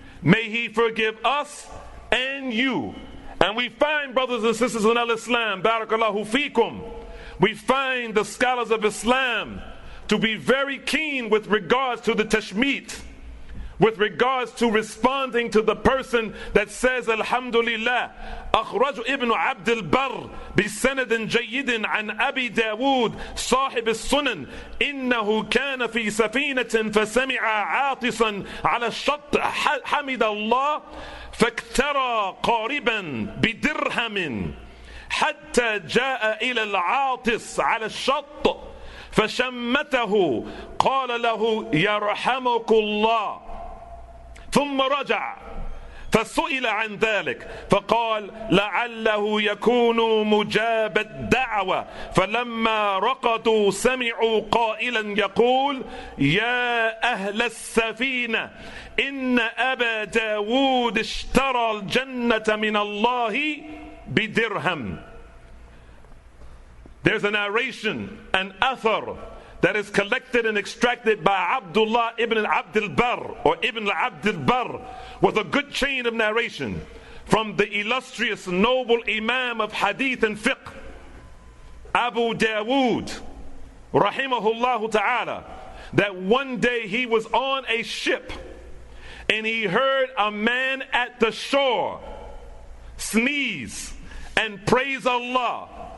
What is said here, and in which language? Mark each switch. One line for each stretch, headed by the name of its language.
English: May He forgive us and you. And we find, brothers and sisters in al-Islam, barakallahu feekum, we find the scholars of Islam to be very keen with regards to the tashmeet, with regards to responding to the person that says alhamdulillah.
Arabic: أخرج ابن عبد البر بسند جيد عن أبي داود صاحب السنن إنه كان في سفينة فسمع عاطسا على الشط حمد الله فاكترى قاربا بدرهم حتى جاء إلى العاطس على الشط فشمته قال له يرحمك الله ثم رجع فسئل عن ذلك فقال لعله يكون مجاب الدعوة فلما رقدوا سمعوا قائلا يقول يا أهل السفينة إن أبا داود اشترى الجنة من الله بدرهم.
English: There's a narration, an athar, that is collected and extracted by Abdullah ibn Abdul Barr, or Ibn Abdul Barr, with a good chain of narration from the illustrious noble Imam of Hadith and Fiqh, Abu Dawud, rahimahullah ta'ala, that one day he was on a ship and he heard a man at the shore sneeze and praise Allah.